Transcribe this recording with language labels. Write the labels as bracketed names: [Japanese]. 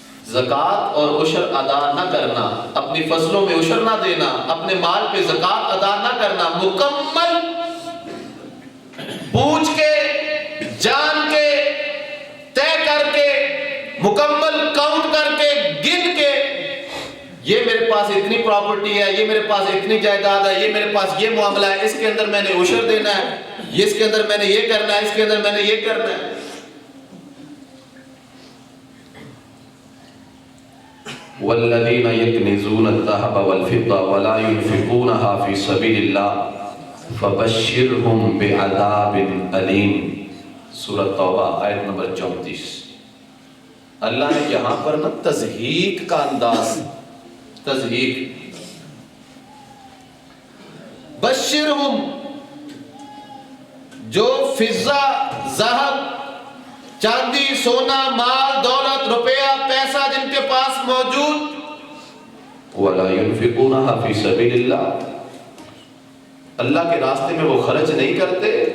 [Urdu] زکوٰۃ اور عشر ادا نہ کرنا, اپنی فصلوں میں عشر نہ دینا, اپنے مال پہ زکوٰۃ ادا نہ کرنا, مکمل پوچھ کے, جان کے, طے کر کے, مکمل کاؤنٹ کر کے, گن کے, یہ میرے پاس اتنی پراپرٹی ہے, یہ میرے پاس اتنی جائیداد ہے, یہ میرے پاس یہ معاملہ ہے, اس کے اندر میں نے عشر دینا ہے, اس کے اندر میں نے یہ کرنا ہے, اس کے اندر میں نے یہ کرنا ہے. [Arabic] والذین یکنزون الذهب والفضة ولا ينفقونها في سبیل اللہ فبشرهم بعذاب علیم. [Urdu] سورۃ توبہ آیت نمبر 34. اللہ نے یہاں پر نا تضحیق کا انداز, تضحیق, بشرہم, جو فضہ, ذہب, چاندی, سونا, مال, دولت, روپیہ, پیسہ جن کے پاس موجود, [Arabic] وَلَا يُنْفِقُونَهَا فِي سَبِيلِ اللَّهِ, [Urdu] اللہ کے راستے میں وہ خرچ نہیں کرتے.